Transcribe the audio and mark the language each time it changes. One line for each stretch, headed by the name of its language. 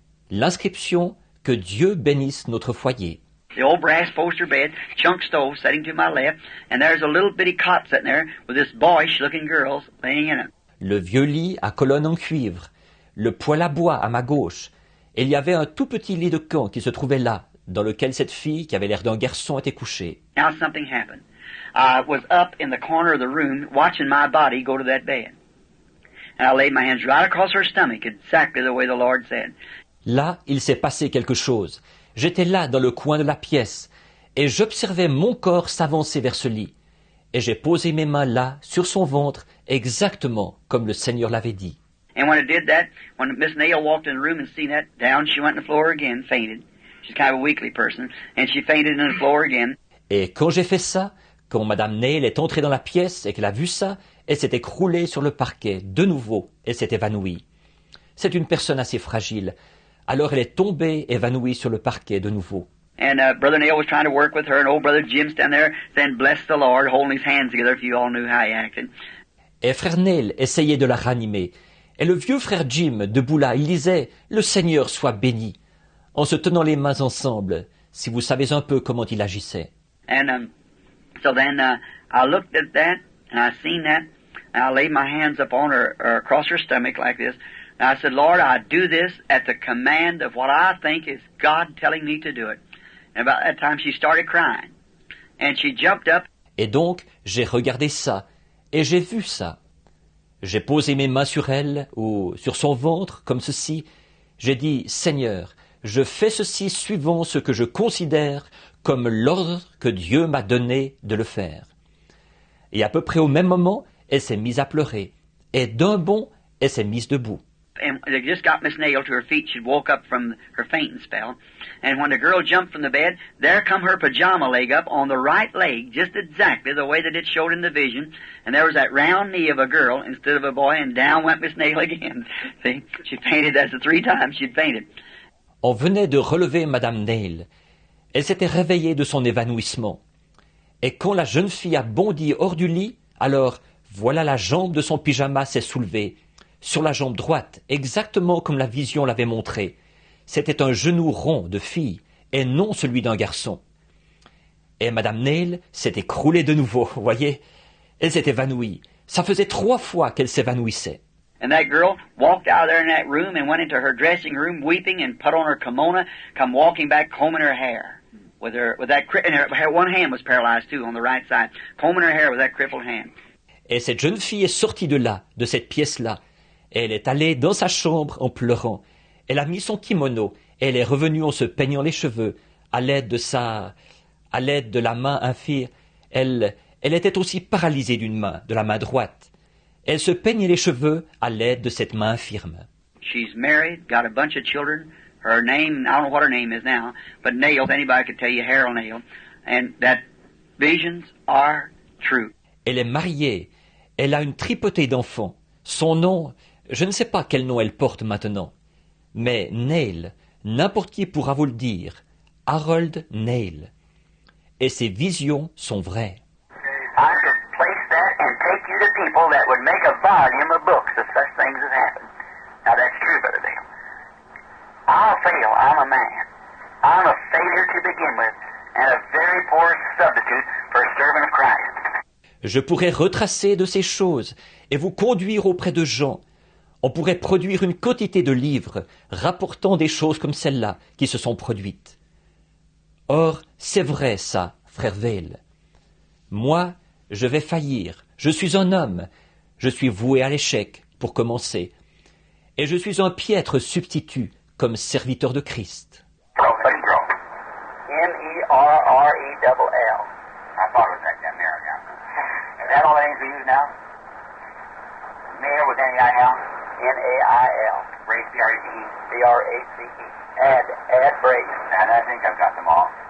French: L'inscription « Que Dieu bénisse notre foyer ».
English: The old brass poster bed, chunk stove sitting to my left, and there's a little bitty cot sitting there with this boyish-looking girl laying in it.
French: Le vieux lit à colonne en cuivre, le poêle à bois à ma gauche, et il y avait un tout petit lit de camp qui se trouvait là, dans lequel cette fille, qui avait l'air d'un garçon, était couchée.
English: Now something happened. I was up in the corner of the room watching my body go to that bed. And I laid my hands right across her stomach, exactly the way the Lord said.
French: Là, il s'est passé quelque chose. J'étais là, dans le coin de la pièce, et j'observais mon corps s'avancer vers ce lit. Et j'ai posé mes mains là, sur son ventre, exactement comme le Seigneur l'avait dit.
English: And when I did that, when Miss Nail walked in the room and seen that, down she went on the floor again, fainted. She's kind of a weakly person, and she fainted on the floor again.
French: Et quand j'ai fait ça, quand Madame Nail est entrée dans la pièce et qu'elle a vu ça, elle s'est écroulée sur le parquet, de nouveau, et s'est évanouie. C'est une personne assez fragile. Alors elle est tombée, évanouie sur le parquet de nouveau.
English: And Brother Nail was trying to work with her, and old Brother Jim standing there saying, "Bless the Lord," holding his hands together if you all knew how he acted.
French: Et frère Nail essayait de la ranimer. Et le vieux frère Jim, debout là, il disait « Le Seigneur soit béni », en se tenant les mains ensemble, si vous savez un peu comment il agissait.
English: And so then I looked at that, and I seen that, and I laid my hands up on her, across her stomach like this, and I said, "Lord, I do this at the command of what I think is God telling me to do it." And about that time, she started crying, and she jumped up.
French: Et donc, j'ai regardé ça, et j'ai vu ça. J'ai posé mes mains sur elle, ou sur son ventre, comme ceci. J'ai dit, Seigneur, je fais ceci suivant ce que je considère comme l'ordre que Dieu m'a donné de le faire. Et à peu près au même moment, elle s'est mise à pleurer. Et d'un bond, elle s'est mise debout.
English: And they just got Miss Nail to her feet. She'd woke up from her fainting spell. And when the girl jumped from the bed, there come her pajama leg up on the right leg, just exactly the way that it showed in the vision. And there was that round knee of a girl instead of a boy, and down went Miss Nail again. See, she fainted. That's the 3 times she'd fainted.
French: On venait de relever Madame Nail. Elle s'était réveillée de son évanouissement. Et quand la jeune fille a bondi hors du lit, alors voilà la jambe de son pyjama s'est soulevée, sur la jambe droite, exactement comme la vision l'avait montré. C'était un genou rond de fille, et non celui d'un garçon. Et Madame Nail s'est écroulée de nouveau, voyez. Elle s'est évanouie. Ça faisait 3 fois qu'elle s'évanouissait.
English: And that girl walked out of there in that room and went into her dressing room weeping and put on her kimono, come walking back combing her hair. With that, and her one hand was paralyzed too on the right side, combing her hair with that crippled hand.
French: Et cette jeune fille est sortie de là, de cette pièce-là. Et elle est allée dans sa chambre en pleurant. Elle a mis son kimono et elle est revenue en se peignant les cheveux à l'aide de la main infirme. Elle était aussi paralysée d'une main, de la main droite. Elle se peignait les cheveux à l'aide de cette main infirme.
English: She's married, got a bunch of children. Her name, I don't know what her name is now, but Nails, anybody could tell you, Harold Nail. And that visions are true.
French: Elle est mariée. Elle a une tripotée d'enfants. Son nom, je ne sais pas quel nom elle porte maintenant. Mais Neil, n'importe qui pourra vous le dire, Harold Neil. Et ses visions sont vraies.
English: I could place that and take you to people that would make a volume of books if such things have happened. Now that's true, Brother Dale. I'll fail. I'm a man. I'm a failure to begin with, and a very poor substitute for a servant of Christ.
French: Je pourrais retracer de ces choses et vous conduire auprès de gens. On pourrait produire une quantité de livres rapportant des choses comme celles-là qui se sont produites. Or, c'est vrai ça, frère Vail. Moi, je vais faillir. Je suis un homme. Je suis voué à l'échec, pour commencer. Et je suis un piètre substitut comme serviteur de Christ.
English: M-E-R-R-E-L-L. I thought it was that there, yeah. Is that all the names we use now? Mail with N-E-I-L? N-A-I-L. Brace, B-R-A-C-E. B-R-A-C-E. Add Brace. And I think I've got them all.